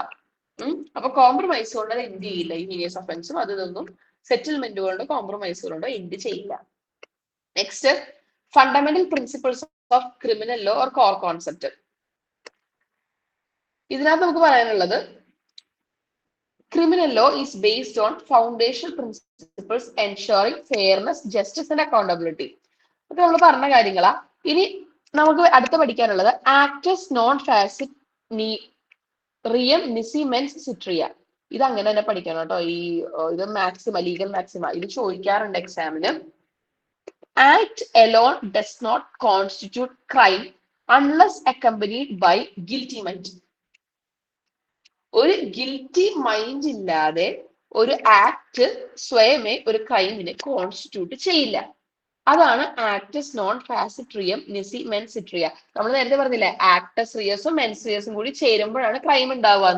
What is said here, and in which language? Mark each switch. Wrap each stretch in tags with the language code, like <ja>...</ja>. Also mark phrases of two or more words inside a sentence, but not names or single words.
<ml>അപ്പൊ കോംപ്രമൈസ് കൊണ്ട് അത് എൻഡ് ചെയ്യില്ല. ഈ</ml> <en>heinous offence</en> <ml>അതൊന്നും സെറ്റിൽമെന്റ് കൊണ്ട് കോംപ്രമൈസ് കൊണ്ട് എൻഡ് ചെയ്യില്ല.</ml> <en>Next, fundamental principles of criminal law or core concept.</en> <ml>ഇതിനകത്ത് നമുക്ക് പറയാനുള്ളത്,</ml> <en>criminal law is based on foundational principles ensuring fairness, justice and accountability.</en> <ml>അപ്പൊ നമ്മൾ പറഞ്ഞ കാര്യങ്ങളാ. ഇനി നമുക്ക് അടുത്ത പഠിക്കാനുള്ളത്</ml> <la>actus non facit reum nisi mens citria.</la> <ml>ഇത് അങ്ങനെ തന്നെ പഠിക്കണം കേട്ടോ. ഇത് മാക്സിമ,</ml> <en>legal maxima,</en> <ml>ഇത് ചോദിക്കാറുണ്ട് എക്സാമിന്.</ml> <en>ആക്ട് alone does not constitute crime unless accompanied by guilty mind.</en> <ml>ഒരു</ml> <en>guilty mind</en> <ml>ഇല്ലാതെ ഒരു ആക്ട് സ്വയമേ ഒരു ക്രൈമിനെ കോൺസ്റ്റിറ്റ്യൂട്ട് ചെയ്യില്ല. അതാണ്</ml> <la>actus non facit reum nisi mens citria.</la> <ml>നമ്മൾ നേരത്തെ പറഞ്ഞില്ലേ,</ml> <la>actus reus mens reus</la> <ml>കൂടി ചേരുമ്പോഴാണ് ക്രൈം ഉണ്ടാവുകയെന്ന്.</ml>